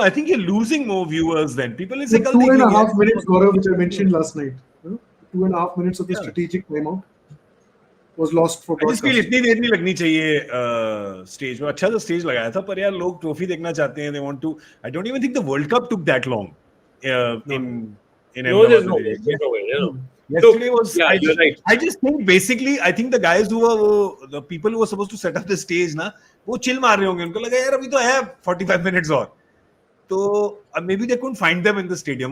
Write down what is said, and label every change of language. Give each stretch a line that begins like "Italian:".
English: I think you're losing more viewers then. People is 2.5 minutes, Gaurav, which I mentioned last night. 2.5 minutes of the strategic timeout was lost for broadcast. I just feel
Hindi: इतनी देर नहीं लगनी चाहिए stage में. अच्छा सा stage लगाया था, पर यार लोग trophy देखना चाहते हैं.
English: They want to. I don't even think the World Cup took that long. There's no way. Yesterday was. You're right. I just think basically, I think the guys the people who were supposed to set up the stage,
Hindi: वो chill मार रहे होंगे. उनको लगा यार अभी तो है 45 minutes और.
English: तो maybe they couldn't find them in the stadium.